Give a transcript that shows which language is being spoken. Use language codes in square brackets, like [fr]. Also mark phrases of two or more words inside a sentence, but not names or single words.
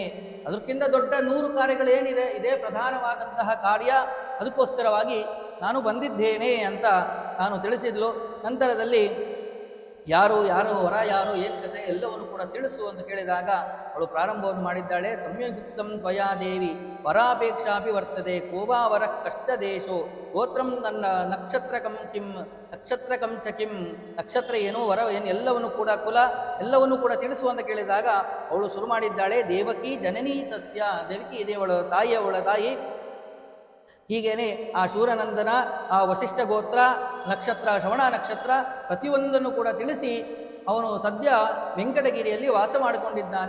[kn] ಅದಕ್ಕಿಂತ ದೊಡ್ಡ 100 ಕಾರ್ಯಗಳೇನಿದೆ, ಇದೇ ಪ್ರಧಾನವಾದಂತಹ ಕಾರ್ಯ, ಅದಕ್ಕೋಸ್ಕರವಾಗಿ ನಾನು ಬಂದಿದ್ದೇನೆ ಅಂತ ನಾನು ತಿಳಿಸಿದ್ಲು. ನಂತರದಲ್ಲಿ ಯಾರು ವರ ಯಾರು ಏನು ಕತೆ ಎಲ್ಲವನ್ನು ಕೂಡ ತಿಳಿಸು ಅಂತ ಕೇಳಿದಾಗ ಅವಳು ಪ್ರಾರಂಭವನ್ನು ಮಾಡಿದ್ದಾಳೆ. [sa] ಸಂಯುಕ್ತಂ ತ್ವಯಾ ದೇವಿ ವರಾಪೇಕ್ಷಾಪಿ ವರ್ತದೆ ಕೋವಾ ವರ ಕಷ್ಟ ದೇಶೋ ಗೋತ್ರಂ ನನ್ನ ನಕ್ಷತ್ರಕಂ ಚ ಕಿಂ, [kn] ನಕ್ಷತ್ರ ಏನು ವರ ಏನು ಎಲ್ಲವನ್ನು ಕೂಡ ಕುಲ ಎಲ್ಲವನ್ನು ಕೂಡ ತಿಳಿಸು ಅಂತ ಕೇಳಿದಾಗ ಅವಳು ಶುರು ಮಾಡಿದ್ದಾಳೆ. [sa] ದೇವಕಿ ಜನನೀ ತಸ್ಯ, [kn] ದೇವಕಿ ಇದೆ ಅವಳ ತಾಯಿ. ಹೀಗೇನೆ ಆ ಶೂರನಂದನ, ಆ ವಸಿಷ್ಠ ಗೋತ್ರ, ನಕ್ಷತ್ರ, ಶ್ರವಣ ನಕ್ಷತ್ರ ಪ್ರತಿಯೊಂದನ್ನು ಕೂಡ ತಿಳಿಸಿ ಅವನು ಸದ್ಯ ವೆಂಕಟಗಿರಿಯಲ್ಲಿ ವಾಸ ಮಾಡಿಕೊಂಡಿದ್ದಾನೆ.